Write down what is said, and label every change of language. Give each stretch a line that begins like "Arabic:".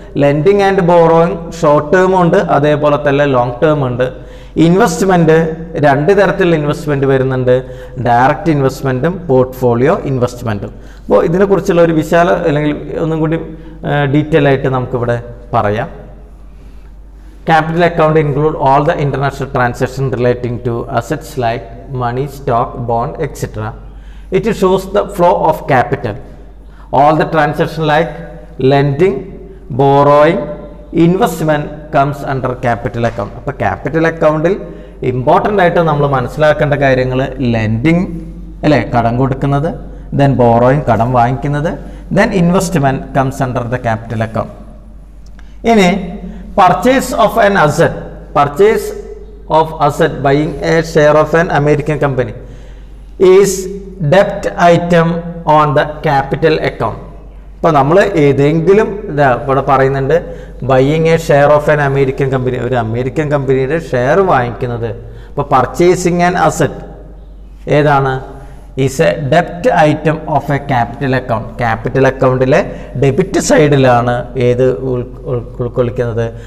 Malayalam: Lending and borrowing short term ഉണ്ട്, അതേപോലെ തന്നെ ലോങ് ടേം ഉണ്ട്. ഇൻവെസ്റ്റ്മെൻറ്റ് 2 തരത്തിലുള്ള ഇൻവെസ്റ്റ്മെൻറ്റ് വരുന്നുണ്ട്, ഡയറക്റ്റ് ഇൻവെസ്റ്റ്മെൻറ്റും പോർട്ട്ഫോളിയോ ഇൻവെസ്റ്റ്മെൻറ്റും. അപ്പോൾ ഇതിനെക്കുറിച്ചുള്ള ഒരു വിശാല അല്ലെങ്കിൽ ഒന്നും കൂടി ഡീറ്റെയിൽ ആയിട്ട് നമുക്കിവിടെ പറയാം.
English: Capital account include all the international transactions relating to assets like money, stock, bond, etc. It shows the flow of capital. All the transactions like lending, borrowing, investment comes under capital account.
Malayalam: അപ്പോൾ capital account important ആയിട്ട് നമ്മൾ മനസ്സിലാക്കേണ്ട കാര്യങ്ങൾ lending അല്ലേ, കടം കൊടുക്കുന്നത്, then borrowing കടം വാങ്ങിക്കുന്നത്,
English: Then investment comes under the capital account.
Malayalam: ഇനി
English: purchase of an asset, purchase of asset, buying a share of an American company is debt item on the capital account.
Malayalam: ഇപ്പോൾ നമ്മൾ ഏതെങ്കിലും ഇവിടെ പറയുന്നുണ്ട്
English: buying a share of an American company,
Malayalam: ഒരു American കമ്പനിയുടെ share വാങ്ങിക്കുന്നത്.
English: അപ്പോൾ purchasing an asset
Malayalam: ഏതാണ്?
English: Is A ഡെപ്റ്റ് item of A capital account.
Malayalam: Capital അക്കൗണ്ടിലെ ഡെബിറ്റ് സൈഡിലാണ് ഏത് ഉൾക്കൊള്ളിക്കുന്നത്?